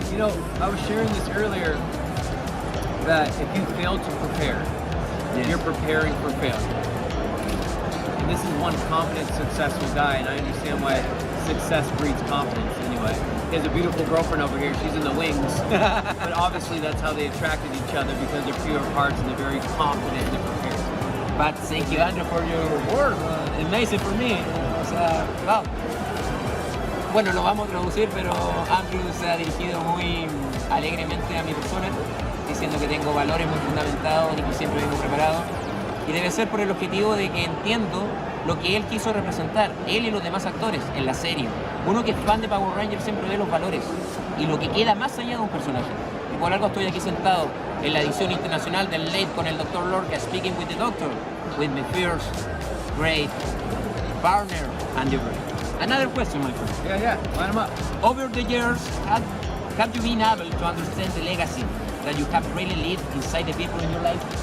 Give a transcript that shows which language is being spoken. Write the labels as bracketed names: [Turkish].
[English] You know, I was sharing this earlier, that if you fail to prepare, you're preparing for failure. And this is one confident, successful guy, and I understand why success breeds confidence anyway. He has a beautiful girlfriend over here. She's in the wings. But obviously that's how they attracted each other, because they're pure hearts and they're very confident and prepared. But thank you, Andrew, for your work. Amazing for me. [Spanish] O sea, [English] wow. [Spanish] Bueno, lo vamos a traducir, pero Andrew se ha dirigido muy alegremente a mi persona, diciendo que tengo valores muy fundamentados y que siempre vengo preparado. Y debe ser por el objetivo de que entiendo lo que él quiso representar, él y los demás actores en la serie. Uno que es fan de Power Rangers siempre ve los valores y lo que queda más allá de un personaje. Y por algo estoy aquí sentado en la edición internacional del Late con el Dr. [English] Lorca, speaking with the Doctor, with my first great partner, Andrew. Another question, my friend. Yeah, line them up. Over the years, have you been able to understand the legacy that you have really lived inside the people in your life?